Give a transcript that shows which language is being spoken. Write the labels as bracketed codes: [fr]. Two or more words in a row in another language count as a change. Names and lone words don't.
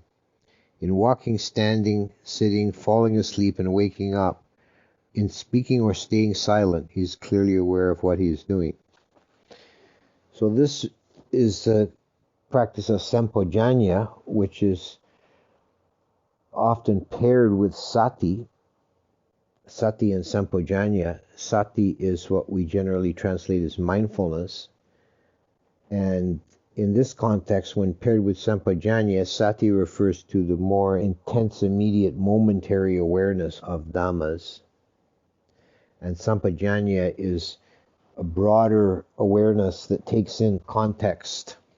[en] In walking, standing, sitting, falling asleep, and waking up, in speaking or staying silent, he is clearly aware of what he is doing. So this is a practice of sampajanya, which is often paired with sati. Sati and sampajanya. Sati is what we generally translate as mindfulness. And in this context, when paired with sampajanya, sati refers to the more intense, immediate, momentary awareness of dhammas. And sampajanya is a broader awareness that takes in context.